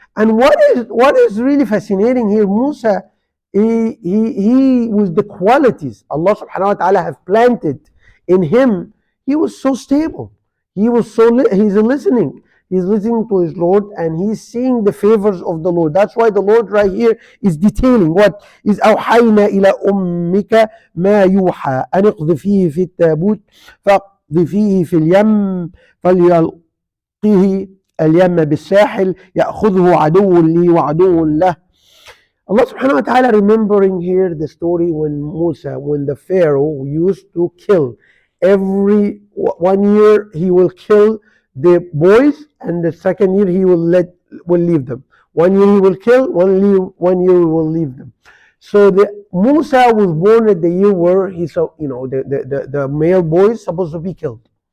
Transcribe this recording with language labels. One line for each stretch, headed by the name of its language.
English: And what is really fascinating here, Musa, he was the qualities Allah subhanahu wa ta'ala have planted in him. He was so stable. He's listening to his Lord, and he's seeing the favors of the Lord. That's why the Lord right here is detailing what is
Arabic: أوحينا إلى أمك ما يوحى أن اقذفيه في التابوت فاقذفيه في اليم فليلقيه اليم بالساحل يأخذه عدو لي وعدو له.
English: Allah subhanahu wa ta'ala remembering here the story when the Pharaoh used to kill every 1 year, he will kill the boys, and the second year he will leave them. 1 year he will kill, 1 year he will leave them. So Musa was born at the year where the male boy is supposed to be killed.